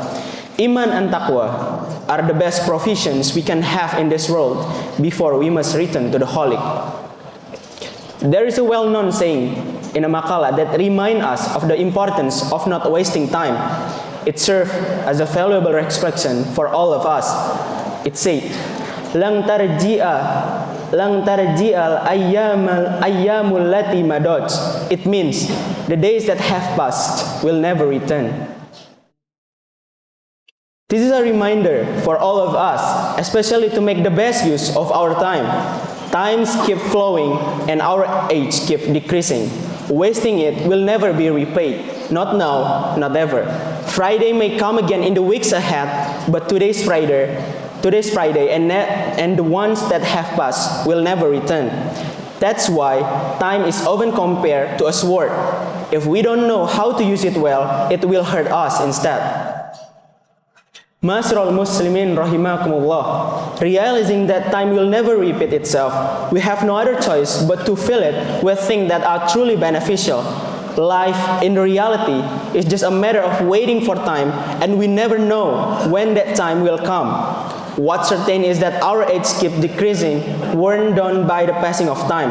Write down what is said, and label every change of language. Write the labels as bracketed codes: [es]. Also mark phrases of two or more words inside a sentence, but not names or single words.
[en] Iman and taqwa are the best provisions we can have in this world before we must return to the Holy. There is a well-known saying in a maqala that reminds us of the importance of not wasting time. It serves as a valuable expression for all of us. It said, [ar] "لن ترجع الأيام التي مضت." [en] It means the days that have passed will never return. This is a reminder for all of us, especially to make the best use of our time. Times keep flowing and our age keep decreasing. Wasting it will never be repaid. Not now, not ever. Friday may come again in the weeks ahead, but today's Friday and the ones that have passed will never return. That's why time is often compared to a sword. If we don't know how to use it well, it will hurt us instead. [ar] معاشر المسلمين رحمكم الله. [en] Realizing that time will never repeat itself, we have no other choice but to fill it with things that are truly beneficial. Life in reality is just a matter of waiting for time, and we never know when that time will come. What's certain is that our age keeps decreasing, worn down by the passing of time.